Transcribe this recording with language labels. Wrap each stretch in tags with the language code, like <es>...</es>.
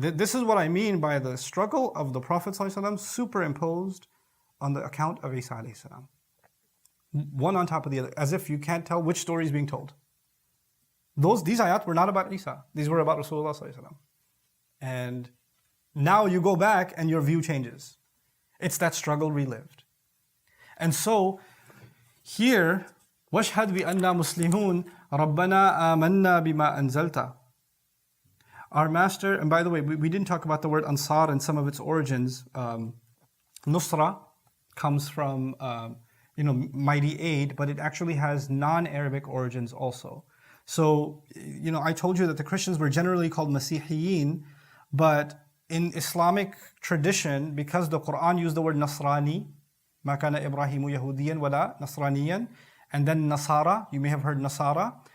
<en>This is what I mean by the struggle of the Prophet ﷺ superimposed on the account of Isa alayhi salam. One on top of the other, as if you can't tell which story is being told. These ayat were not about Isa. These were about Rasulullah ﷺ. And now you go back and your view changes. It's that struggle relived. And so here,</en> <ar>وَاشْهَدْ بِأَنَّا مُسْلِمُونَ رَبَّنَا آمَنَّا بِمَا أَنزَلْتَ.</ar> <en>Our master, and by the way, we didn't talk about the word Ansar and some of its origins. Nusra comes from mighty aid, but it actually has non-Arabic origins also. So, I told you that the Christians were generally called Masihiyin, but in Islamic tradition, because the Quran used the word Nasrani,</en> <ar>مَا كَانَ إِبْرَاهِيمُ يَهُودِيًا وَلَا نَصْرَانِيًا,</ar> <en>and then Nasara, you may have heard Nasara.</en>